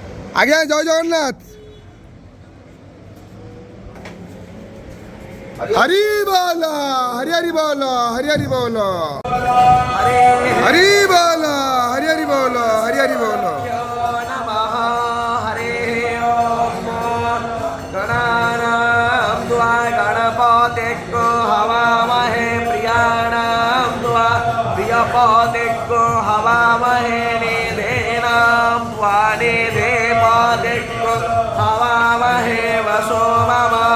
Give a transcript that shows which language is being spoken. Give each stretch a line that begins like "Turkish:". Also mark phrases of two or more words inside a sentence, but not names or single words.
Bangla: আগে জয় জগন্নাথ। হরি বল, হরি হরি বল, হরি হরি বল, হরি বল, হরি হরি বল, হরি হরি বল।
Sanskrit: गणपतिको हवामहे प्रियाणां द्वा प्रियपतिको हवामहे निधेनां द्वा निधेपतिको हवामहे वसो मम